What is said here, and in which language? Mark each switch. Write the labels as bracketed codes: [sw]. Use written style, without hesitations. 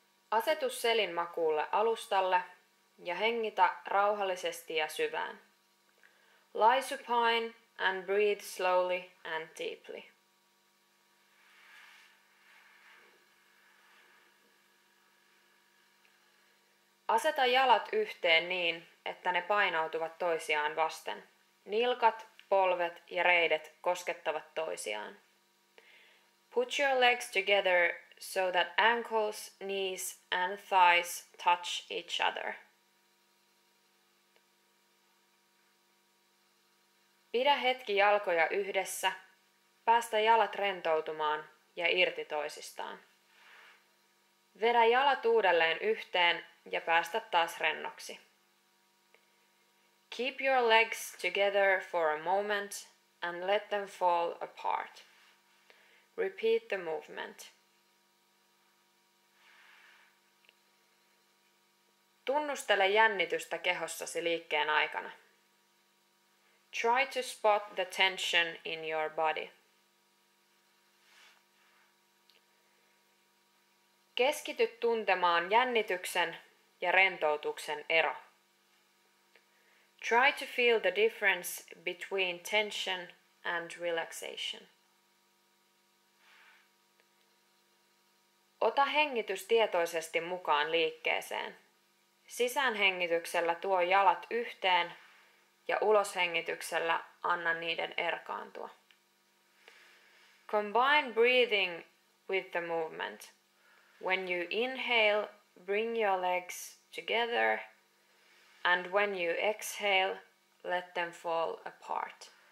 [fi] Asetu selin makuulle alustalle ja hengitä rauhallisesti ja syvään. [en] Lie supine and breathe slowly and deeply. [fi] Aseta jalat yhteen niin, että ne painautuvat toisiaan vasten. Nilkat, polvet ja reidet koskettavat toisiaan. [en] Put your legs together so that ankles, knees and thighs touch each other. [fi] Pidä hetki jalkoja yhdessä, päästä jalat rentoutumaan ja irti toisistaan. Vedä jalat uudelleen yhteen ja päästä taas rennoksi. [en] Keep your legs together for a moment and let them fall apart. Repeat the movement. [fi] Tunnustele jännitystä kehossasi liikkeen aikana. [en] Try to spot the tension in your body. [fi] Keskity tuntemaan jännityksen ja rentoutuksen ero. [en] Try to feel the difference between tension and relaxation. [fi] Ota hengitys tietoisesti mukaan liikkeeseen. Sisäänhengityksellä tuo jalat yhteen ja uloshengityksellä anna niiden erkaantua. [en] Combine breathing with the movement. When you inhale, bring your legs together, and when you exhale, let them fall apart.